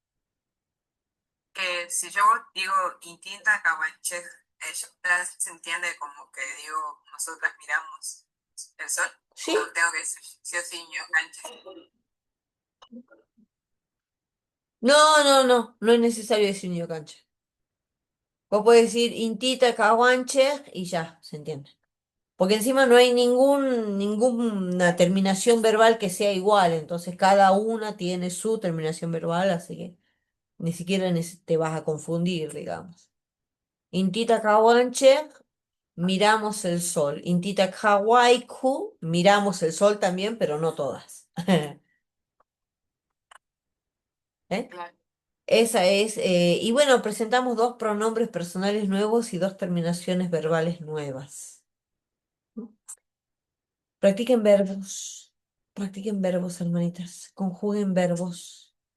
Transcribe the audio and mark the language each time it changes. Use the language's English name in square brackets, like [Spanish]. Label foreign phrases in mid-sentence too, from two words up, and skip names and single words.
[Spanish] Que si yo digo [Quechua] Intinta Caguanche, [Spanish] ya se entiende como que digo, nosotras miramos el sol, Sí. o tengo que decir sí o sí, ñocanche. No, no, no, no es necesario decir [Quechua] niño cancha. [Spanish] Vos podés decir [Quechua] intita caguanche [Spanish] y ya, se entiende. Porque encima no hay ninguna terminación verbal que sea igual, entonces cada una tiene su terminación verbal, así que ni siquiera te vas a confundir, digamos. [Quechua] Intita caguanche, [Spanish] miramos el sol. [Quechua] Intita kawaiku, [Spanish] miramos el sol también, pero no todas. ¿Eh? Claro. Esa es, y bueno, presentamos dos pronombres personales nuevos y dos terminaciones verbales nuevas. Practiquen verbos, practiquen verbos, hermanitas, conjuguen verbos.